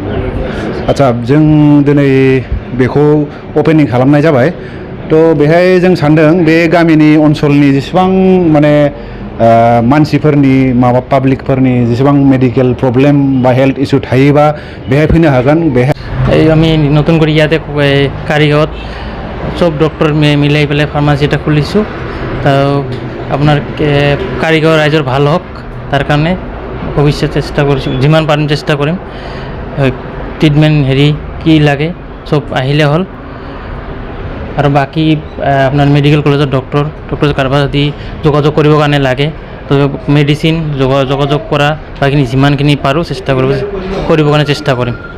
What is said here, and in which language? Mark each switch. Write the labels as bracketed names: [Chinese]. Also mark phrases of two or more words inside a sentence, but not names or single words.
[Bodo] आच्छा जों दिनै बेखौ अपेनिं खालामनाय जाबाय। थ' बेहाय जों सानदों बे गामिनि ओनसोलनि जेसेबां माने मानसिफोरनि माबा पाब्लिकफोरनि जेसेबां मेडिकेल प्रब्लेम बा हेल्थ इस्यु थायोबा बेहाय फैनो हागोन। बेहाय [Assamese] আমি নতুন করে ইয়াতে কারিগাঁৱত সব ডক্টর মিলাই পেলাই ফার্মাসি এটা খুলিছোঁ। তো আপনার কারিগাঁও রাইজৰ ভাল হোক তাৰ কাৰণে ভৱিষ্যত চেষ্টা কৰিছোঁ যিমান পাৰিম চেষ্টা কৰিম। ট্ৰিটমেণ্ট কি লাগে সব আহিলে হ'ল আৰু বাকী আপোনাৰ মেডিকেল কলেজৰ ডক্টৰ কাৰোবাৰ যদি যোগাযোগ কৰিবৰ কাৰণে লাগে তো মেডিচিন যোগাযোগ কৰা বাকীখিনি যিমানখিনি পাৰোঁ চেষ্টা কৰিবৰ কাৰণে চেষ্টা কৰিম।